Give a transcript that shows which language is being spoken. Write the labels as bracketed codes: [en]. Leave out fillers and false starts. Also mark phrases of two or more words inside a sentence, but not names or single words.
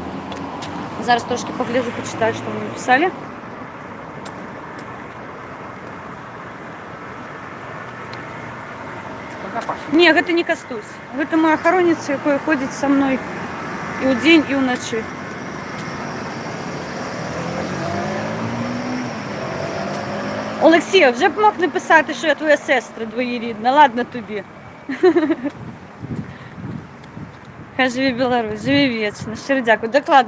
[be] Зараз трошки пагляджу, пачытаю, што вы напісалі. Не, гэта не Кастусь. Гэта моя ахароніца, якая ходзіць са мной і ўдзень, і ўначы. [uk] Олексій, вже б мог написати, що я твоя сестра двоюрідна. Ладно тобі. Хай живі Білорусь, живі вічно. Щиро дякую. Докладно.